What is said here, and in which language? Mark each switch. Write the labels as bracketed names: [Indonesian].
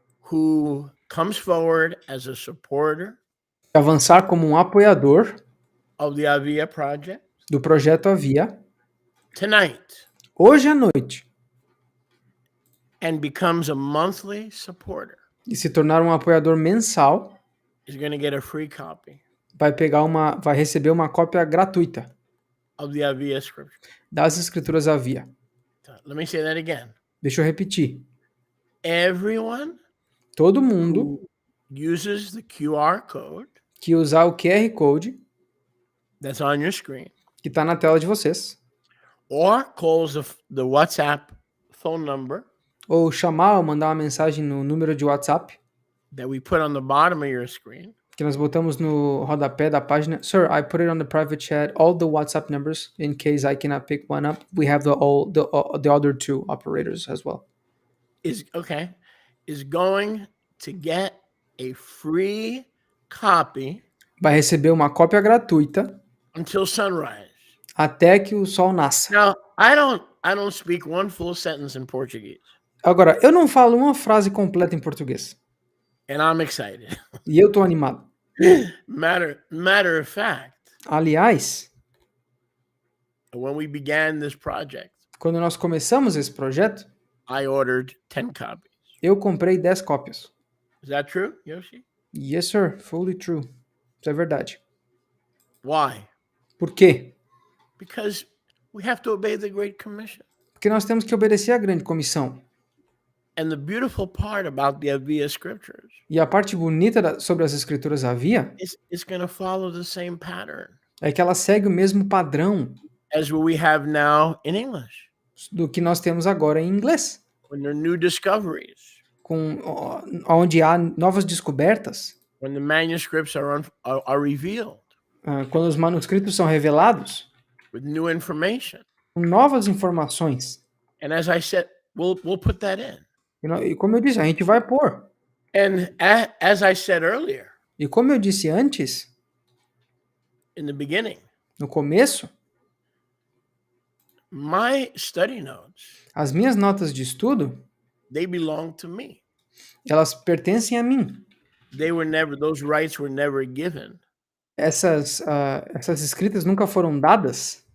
[English] who comes forward as a supporter [Portuguese] avançar como um apoiador [English] of the Aviyah project [Portuguese] do projeto Aviyah [English] tonight [Portuguese] hoje à noite [English] and becomes a monthly supporter [Portuguese] e se tornar um apoiador mensal [English] is going to get a free copy [Portuguese] vai receber uma cópia gratuita [English] of the Aviyah scripture. [Portuguese] das Escrituras Aviyah. [English] Let me say that again. [Portuguese] Deixa eu repetir. [English] Everyone [Portuguese] Todo mundo [English] who uses the QR code [Portuguese] que usar o QR Code [English] that's on your screen [Portuguese] que está na tela de vocês [English] or calls the WhatsApp phone number [Portuguese] ou chamar ou mandar uma mensagem no número de WhatsApp [English] that we put on the bottom of your screen [Portuguese] que nós botamos no rodapé da página. [English] Sir, I put it on the private chat, all the WhatsApp numbers, in case I cannot pick one up. We have the other two operators as well. is going to get a free copy [Portuguese] Vai receber uma cópia gratuita [English] until sunrise. [Portuguese] até que o sol nasça. [English] Now, I don't speak one full sentence in Portuguese. [Portuguese] Agora, eu não falo uma frase completa em português. [English] And I'm excited. [Portuguese] E eu tô animado. [English] Matter of fact, [Portuguese] Aliás, [English] when we began this project, [Portuguese] quando nós começamos esse projeto, [English] I ordered 10 copies. [Portuguese] eu comprei 10 cópias. [English] Is that true, Yoshi? Yes, sir. Fully true. [Portuguese] Isso é verdade. [English] Why? [Portuguese] Por quê? [English] Because we have to obey the Great Commission. [Portuguese] Porque nós temos que obedecer à grande comissão. [English] And the beautiful part about the Aviyah scriptures [Portuguese] E a parte bonita sobre as Escrituras Aviyah [English] is it's going to follow the same pattern [Portuguese] é que ela segue o mesmo padrão [English] as what we have now in English. [Portuguese] do que nós temos agora em inglês, [English] When there are new discoveries, [Portuguese] onde há novas descobertas, [English] when the manuscripts are revealed [Portuguese] quando os manuscritos são revelados, [English] with new information. [Portuguese] com novas informações. [English] And as I said, we'll put that in. [Portuguese] E como eu disse, a gente vai pôr. [English] And as I said earlier, [Portuguese] E como eu disse antes, [English] in the beginning, [Portuguese] no começo, [English] my study notes, [Portuguese] as minhas notas de estudo, [English] they belong to me. [Portuguese] elas pertencem a mim. [English] Those rights were never given [Portuguese] Essas escritas nunca foram dadas